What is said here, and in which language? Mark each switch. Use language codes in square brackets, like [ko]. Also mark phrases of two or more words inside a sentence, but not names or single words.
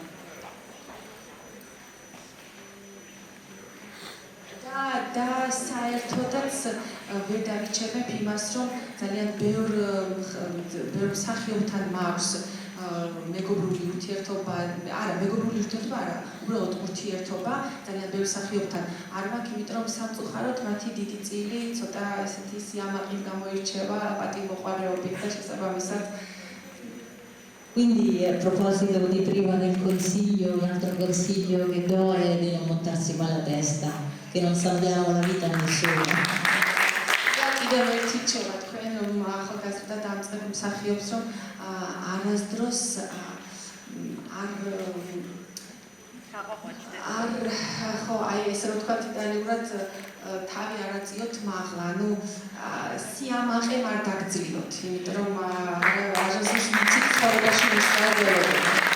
[ka] და საერთოდაც ვერ დავიჩემებ იმას რომ ძალიან ბევრ მსახიობთან მაქვს მეგობრული ურთიერთობა, უბრალოდ ურთიერთობა ძალიან ბევრ მსახიობთან არ მაქვს, იმიტომ რომ სამწუხაროდ მათი დიდი წილი ცოტა ესეთი სიამაყით გამოირჩევა პატივმოყვარეობით და შესაბამისად. [it] Quindi a proposito di prima del consiglio, un altro consiglio che do è di non montarsi mai la testa, che non salviamo la vita a nessuno. [ka] კიდევ ერთი რჩევა თქვენ რომ ახალგაზრდა დამწყებ მსახიობს რომ არასდროს ხო აი ესე რომ თქვა იტალიურად თავი არ აწიოთ მაღლა, ანუ სიამაყე არ დაგძლიოთ, იმიტომ რომ არასდროს მიცით ცხოვრებაში მისწავლებლობა.